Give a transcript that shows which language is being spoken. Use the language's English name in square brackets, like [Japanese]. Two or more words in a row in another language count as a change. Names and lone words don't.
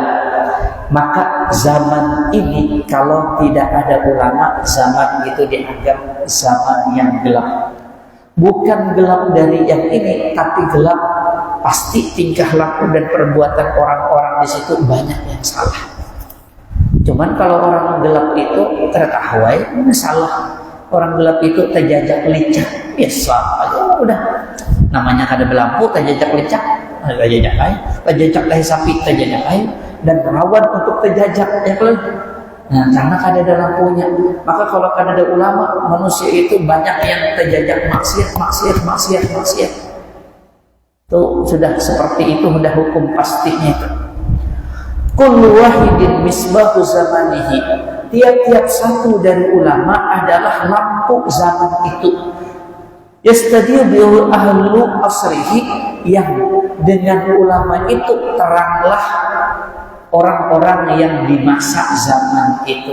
[Indonesian] Maka zaman ini kalau tidak ada ulama, zaman itu dianggap zaman yang gelap. Bukan gelap dari yang ini, tapi gelap pasti tingkah laku dan perbuatan orang-orang di situ banyak yang salah. Cuman kalau orang gelap itu terkahwai, salah. [Banjar] Orang gelap itu terjajak licak, biasa aja udah. Namanya kada berlampu, terjajak licak, terjajak lain sapi, terjajak lain, dan rawan untuk terjajak yang lain. [Indonesian] Nah, karena kada ada lampunya, maka kalau kada ada ulama, manusia itu banyak yang terjajak maksiat. Tuh sudah seperti itu, sudah hukum pastinya itu. [Arabic] كل واحد مصباح زمانه. [Indonesian] Tiap-tiap satu dari ulama adalah lampu zaman itu. [Arabic] يستضيء به أهل عصره, [Indonesian] yang dengan ulama itu teranglah orang-orang yang di masa zaman itu.